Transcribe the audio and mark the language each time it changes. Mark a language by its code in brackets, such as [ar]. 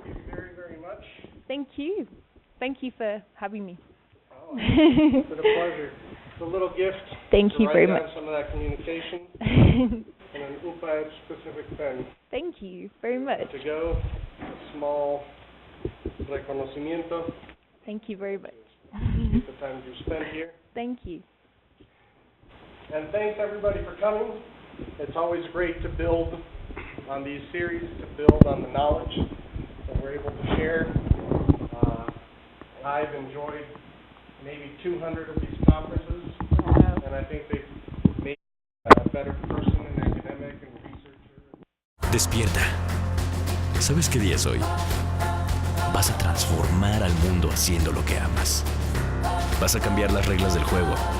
[en] Thank you very, very much. Thank you. Thank you for having me. Oh, it's been a pleasure. It's a little gift. Thank you very much. Some of that communication and an UPAEP specific pen. Thank you very much. To go, a small reconocimiento. Thank you very much. The time you spent here. Thank you. And thanks everybody for coming. It's always great to build on these series, to build on the knowledge that we're able to share. I've enjoyed maybe 200 of these conferences, and I think they've made a better person, an academic and researcher. [es] Despierta. ¿Sabes qué día es hoy? Vas a transformar al mundo haciendo lo que amas. Vas a cambiar las reglas del juego.